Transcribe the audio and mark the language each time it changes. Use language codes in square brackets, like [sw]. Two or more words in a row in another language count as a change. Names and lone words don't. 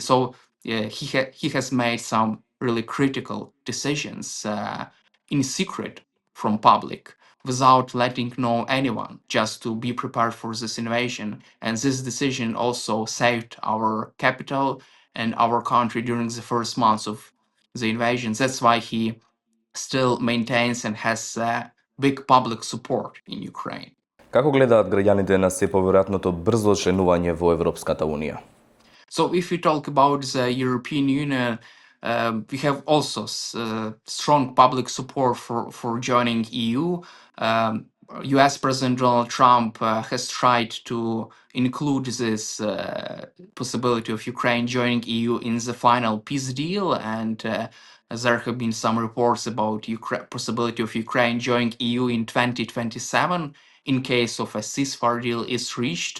[en] So he has made some really critical decisions in secret from public without letting know anyone, just to be prepared for this invasion. And this decision also saved our capital and our country during the first months of the invasion. That's why he still maintains and has big public support in Ukraine. [mk] Како гледаат граѓаните на се поверојатното брзо членување во Европската Унија? [en] So if we talk about the European Union, we have also strong public support for joining EU. US President Donald Trump has tried to include this possibility of Ukraine joining EU in the final peace deal, and there have been some reports about possibility of Ukraine joining EU in 2027 in case of a ceasefire deal is reached.